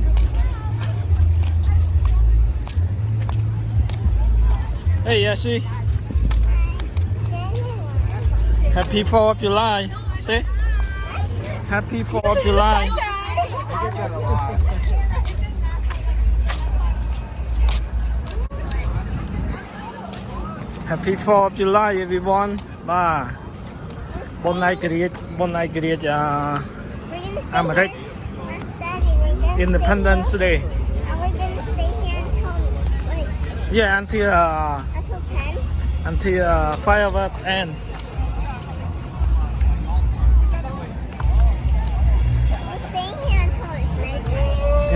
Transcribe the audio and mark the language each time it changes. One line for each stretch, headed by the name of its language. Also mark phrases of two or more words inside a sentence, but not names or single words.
English: Hey Yashi, Happy 4th of July. Say Happy 4th of July. Happy 4th of July everyone. Bye.
Khmer: បុណ្យឯករាជ្យអាមេរិក
English: Independence Day. Are we gonna stay here until Yeah, until 10? until firework end. We're staying here until it's night.